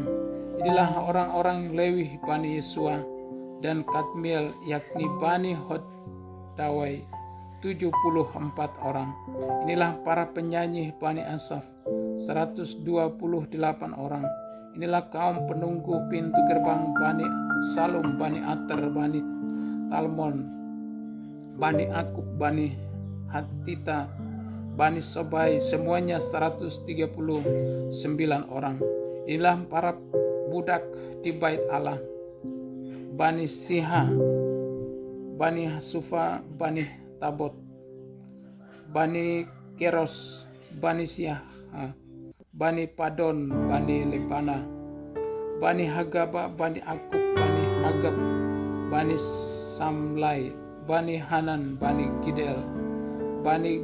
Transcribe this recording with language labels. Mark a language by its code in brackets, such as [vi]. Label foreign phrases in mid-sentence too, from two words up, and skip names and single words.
[id] Inilah orang-orang Lewi Bani Yesua dan Kadmiel yakni Bani Hodawai 74 orang. Inilah para penyanyi Bani Asaf 128 orang. Inilah kaum penunggu pintu gerbang Bani Salum, Bani Ater, Bani Talmon, Bani Akub, Bani Hatita, Bani Sobai, semuanya 139 orang. Inilah para budak di bait Allah, Bani Siha, Bani Hasufa, Bani Tabot, Bani Keros, Bani Siah, Bani Padon, Bani Lepana, Bani Hagaba, Bani Akub, Bani Hagab, Bani Samlai, Bani Hanan, Bani Gidel, Bani